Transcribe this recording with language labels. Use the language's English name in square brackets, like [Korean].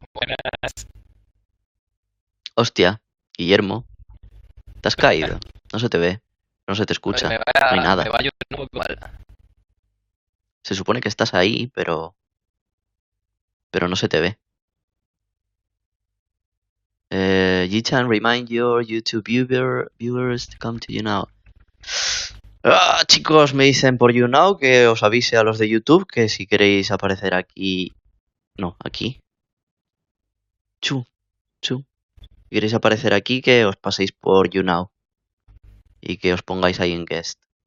[Spanish] Buenas. Hostia, Guillermo, ¿te has caído? No se te ve, no se te Oye, escucha, no hay me nada. vaya un poco mal. Se supone que estás ahí, pero no se te ve. [English] Jichan, remind your YouTube viewers to come to you now. [Spanish] Chicos, me dicen por YouNow que os avise a los de YouTube que si queréis aparecer aquí. No, aquí. Chu, chu. Si queréis aparecer aquí, que os paséis por YouNow y que os pongáis ahí en guest.